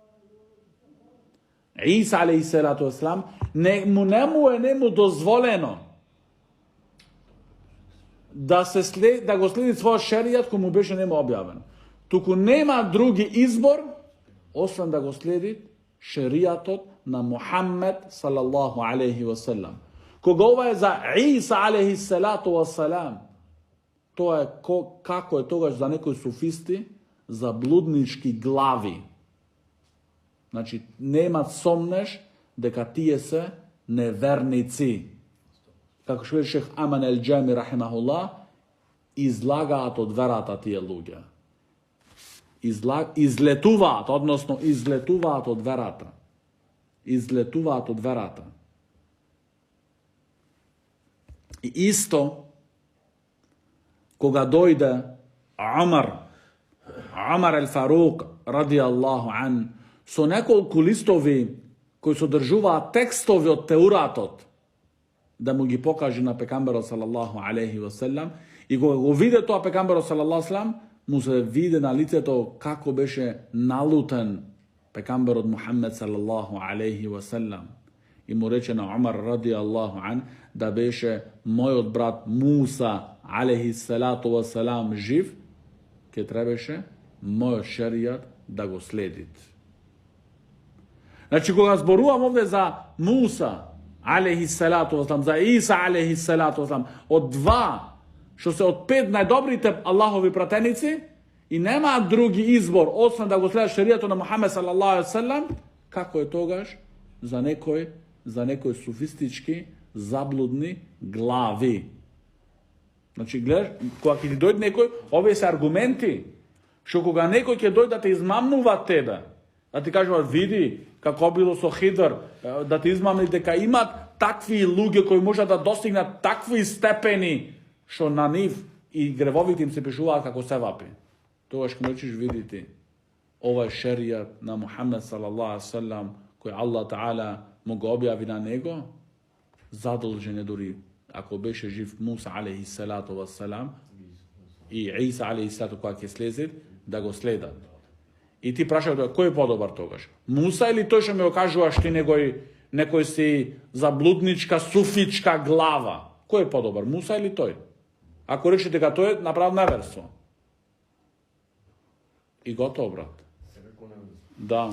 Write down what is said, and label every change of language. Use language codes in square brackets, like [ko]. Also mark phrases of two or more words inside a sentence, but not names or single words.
[mk] Иса [ar] عليه الصلاة والسلام [mk] не му дозволено да го следи својот шеријат кој му беше нему објавен. Туку нема други избор освен да го следи шеријатот на Мухаммед [ar] صلى الله عليه وسلم. [mk] Кога ова е за Иса [ar] عليه الصلاة والسلام, [mk] тоа е како е тогаш за некои суфисти, за блуднички глави. Значи, немат сомнеш дека тие се неверници. Како што Шейх Аман Ал-Џами рахимахуллах, излагаат од верата тие луѓе. izletуваат, односно излетуваат од верата. Излетуваат од верата. И исто, кога дојде Умар el-Фарук, [ar] رضي الله عن, [mk] со неколку листови кои содржуваат текстови од Теуратот, да му ги покаже на пекамберот [ar] صلى الله عليه وسلم, [mk] и кога го виде тоа пекамберот [ar] صلى الله سلم, [mk] му се виде на лицето како беше налутен пекамберот Мухаммед [ar] صلى الله عليه وسلم. [mk] И му рече на Умар [ar] رضي الله عن [mk] да беше мојот брат Муса [ar] عليه الصلاة والسلام [mk] жив, ке требаше мојот шеријат да го следит. Значи, кога зборувам овде за Муса [ar] عليه الصلاة والسلام, [mk] за Иса [ar] عليه الصلاة والسلام, [mk] од два, што се од 5 најдобрите Аллахови пратеници, и нема други избор, освен да го следат шеријатот на Мухамед [ar] صلى الله عليه وسلم, [mk] како е тогаш за некои софистички, заблудни глави. Значи, гледаш, кога ќе ти дојде некој, овие се аргументи, што кога некој ќе дојде да те измамнува тебе, да ти кажува, види, како било со Хидр, да те измамни дека имат такви луѓе кои можат да достигнат такви степени, што на нив и гревовите им се пишуваат како севапи. Тогаш ќе речеш, видите, ова е шеријат на Мухаммед [ar] صلى الله عليه وسلم, [mk] кој [ar] الله تعالى [mk] му го објави на него, задолжен е дури, ако беше жив Муса [ar] عليه الصلاة والسلام [mk] и Иса [ar] عليه الصلاة [mk] кога ќе слезет, да го следат. И ти прашај кој е подобар тогаш? Муса или тој што ми го кажуваш ти некој си заблудничка, суфичка глава? Кој е подобар? Муса или тој? Ако рече дека тој е направил неверство. И готово, брат. Да.